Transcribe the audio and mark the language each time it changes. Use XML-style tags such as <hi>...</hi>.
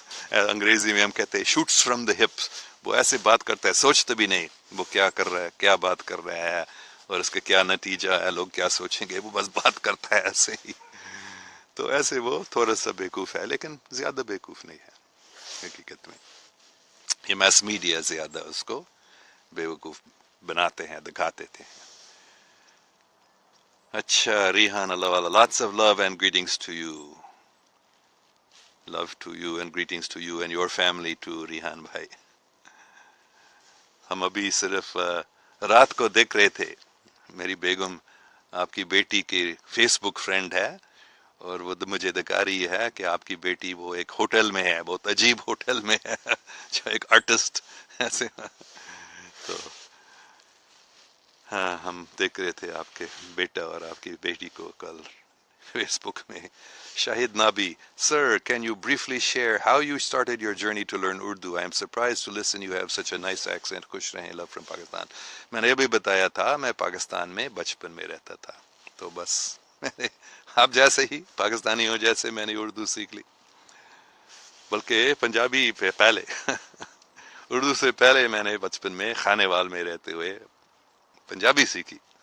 <ur>انگریزی میں ہم کہتے ہیں</ur> <en>Shoots from the hips.</en> <ur>وہ ایسے بات کرتا ہے سوچتا بھی نہیں وہ کیا کر رہا ہے کیا بات کر رہا ہے اور اس کا کیا نتیجہ ہے لوگ کیا سوچیں گے. وہ بس بات کرتا ہے ایسے ہی. تو ایسے وہ تھوڑا سا بیوقوف ہے لیکن زیادہ بیوقوف نہیں ہے حقیقت میں. یہ میس میڈیا زیادہ اس کو بیوقوف بناتے ہیں دکھاتے تھے.</ur> <en>اچھا Rehan Allahwala lots of love and greetings to you. Love to you and greetings to you and your family too Rehan بھائی.</en> <ur>ہم ابھی صرف رات کو دیکھ رہے تھے. میری بیگم آپ کی بیٹی کی فیس بک فرینڈ ہے اور وہ مجھے دکھا رہی ہے کہ آپ کی بیٹی وہ ایک ہوٹل میں ہے بہت عجیب ہوٹل میں ہے جو ایک آرٹسٹ ایسے. تو ہاں ہم دیکھ رہے تھے آپ کے بیٹا اور آپ کی بیٹی کو کل فیس بک میں.</ur> <en>Shahid Nabi sir can you briefly share how you started your journey to learn Urdu? I am surprised to listen you have such a nice accent.</en> <ur>خوش رہیں</ur> <en>love from Pakistan.</en> <ur>میں نے ابھی بتایا تھا میں پاکستان میں بچپن میں رہتا تھا تو بس میں نے آپ جیسے ہی پاکستانی ہوں جیسے میں نے اردو سیکھ لی. بلکہ پنجابی پہ پہلے اردو سے پہلے میں نے بچپن میں خانے وال میں رہتے ہوئے پنجابی سیکھی.</ur>